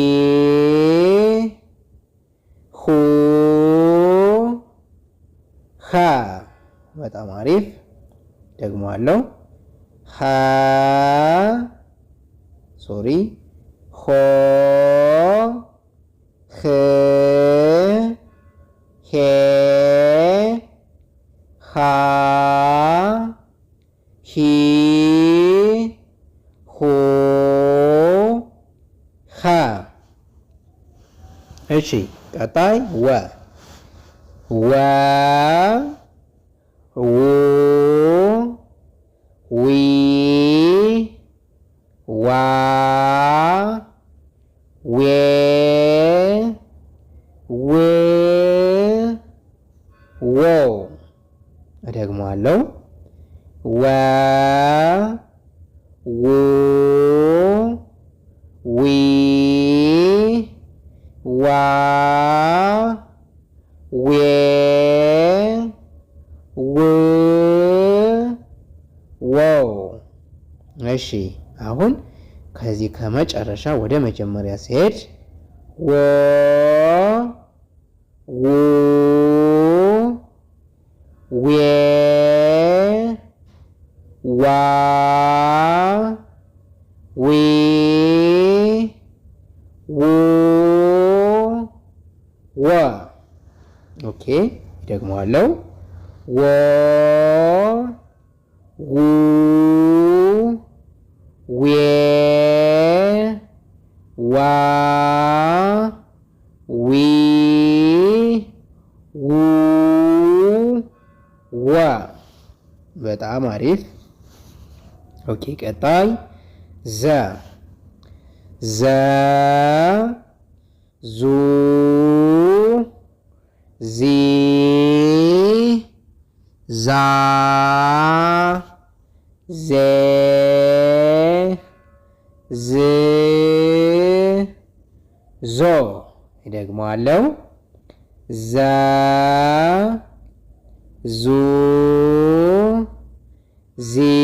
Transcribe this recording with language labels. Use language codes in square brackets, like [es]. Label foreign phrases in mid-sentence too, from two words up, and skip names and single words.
[am] ሁ ሃ በጣም አሪፍ ደግሞአለው ሃ ሶሪ ሆ ህ ሄ ሃ ሂ ሁ ሃ እሺ ቀጣይ ወ ወ ው ዊ ዋ ዌ ው ዎ እደግመዋለሁ ወ ው ዊ ዋ ዌ ው ዎ እሺ አሁን ከዚህ ከመጨረሻ ወደ መጀመሪያ ሲሄድ ወ ው ዌ ዋ ዊ ው ወ ኦኬ ደግሞአለው ወ ው ዌ ዋ ዊ ው ዋ በጣም አሪፍ ኦኬ ቀጣይ ዘ ዘ ዙ ዚ ዛ ዜ ዝ ዞ እደግመዋለሁ ዘ ዙ ዚ